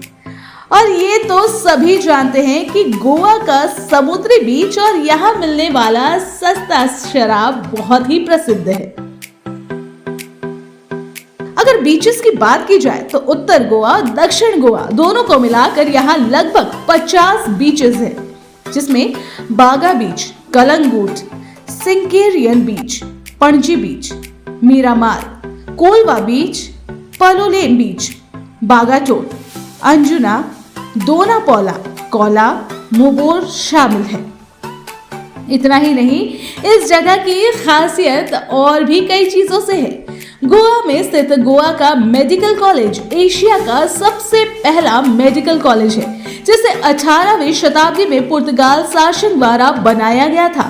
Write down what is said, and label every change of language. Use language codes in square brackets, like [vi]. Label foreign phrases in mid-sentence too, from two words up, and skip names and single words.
[hi] और ये तो सभी जानते हैं कि गोवा का समुद्री बीच और यहाँ मिलने वाला सस्ता शराब बहुत ही प्रसिद्ध है। अगर बीचेस की बात की जाए तो उत्तर गोवा और दक्षिण गोवा दोनों को मिलाकर यहाँ लगभग 50 बीचेस हैं, जिसमें बागा बीच, कलंगूट, सिंकेरियन बीच, पणजी बीच, मीरामार, कोलवा बीच, पलोलेम बीच, बागाटोट, अंजुना, दोनापौला, कौला, मुबोर शामिल है। इतना ही नहीं, इस जगह की खासियत और भी कई चीजों से है। गोवा में स्थित गोवा का मेडिकल कॉलेज एशिया का सबसे पहला मेडिकल कॉलेज है, जिसे 18वीं शताब्दी में पुर्तगाल शासन द्वारा बनाया गया था।